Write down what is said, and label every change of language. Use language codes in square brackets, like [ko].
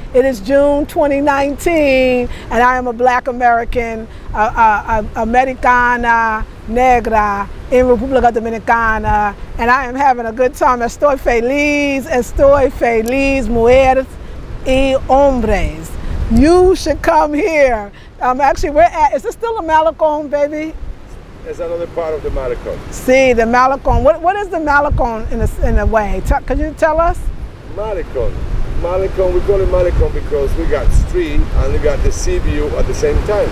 [en] It is June 2019, and I am a Black American, [es] Americana Negra [en] in República Dominicana, and I am having a good time. [es] Estoy feliz, mujeres y hombres. [en] You should come here. Actually, is this still a Malecón, baby? It's another part of the Malecón. See, the Malecón. What is the Malecón in a way? Could you tell us? Malecón, we call it Malecón because we got street and we got the sea view at the same time.